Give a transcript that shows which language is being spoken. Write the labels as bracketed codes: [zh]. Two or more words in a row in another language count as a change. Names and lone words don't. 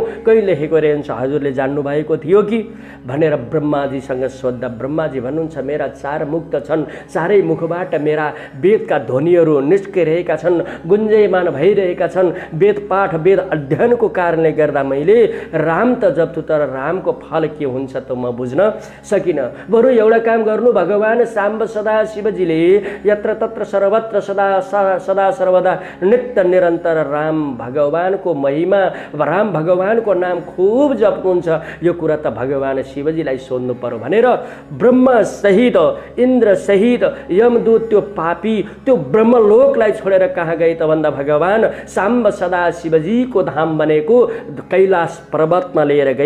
[ne] कहिले लेखेको रहन्छ, हजुरले जान्नु भएको थियो कि भनेर ब्रह्माजीसँग सोद्धा ब्रह्माजी भन्नुहुन्छ, मेरा 4 मुख छन्, चारै मुखबाट मेरा वेदका ध्वनिहरू निस्किरहेका छन्, गुन्जयमान भइरहेका छन्। वेद पाठ वेद अध्ययनको कारणले गर्दा मैले राम त जप्छु, तर रामको फल के हुन्छ त म बुझ्न सकिनँ। बरु एउटा काम गर्नु, भगवान साम्ब सदा शिवजीले [sa] यत्र तत्र सर्वत्र [ne] सदा सर्वदा नित्य निरन्तर राम भगवानको महिमा, राम भगवानको नाम खूब जप्नुहुन्छ, यो कुरा त भगवान शिवजीलाई सोध्नु पर्यो भनेर ब्रह्मा सहित इन्द्र सहित यमदूत त्यो पापी त्यो ब्रह्मलोकलाई छोडेर कहाँ गए त भन्दा भगवान साम्ब सदा शिवजीको धाम बनेको कैलाश पर्वतमा लिएर गए।